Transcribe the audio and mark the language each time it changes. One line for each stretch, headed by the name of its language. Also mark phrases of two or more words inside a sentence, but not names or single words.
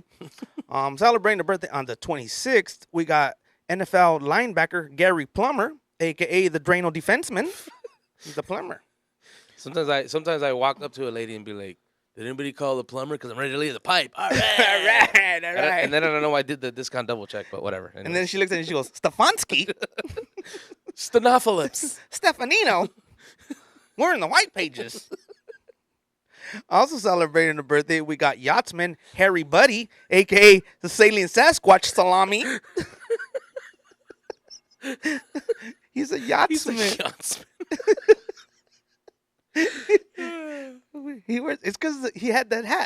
English: Celebrating the birthday on the 26th, we got NFL linebacker Gary Plummer, a.k.a. the Drano defenseman. He's the plumber. Sometimes I walk up to a lady and be like, did anybody call the plumber? Because I'm ready to leave the pipe. All right. All right. And then I don't know why I did the discount double check, but whatever. And then she looks at me and she goes, Stefanski? Stenophilus. Stefanino? We're in the white pages. Also celebrating the birthday, we got yachtsman Harry Buddy, a.k.a. the Salient Sasquatch Salami. He's a yachtsman. He wears, it's because he had that hat.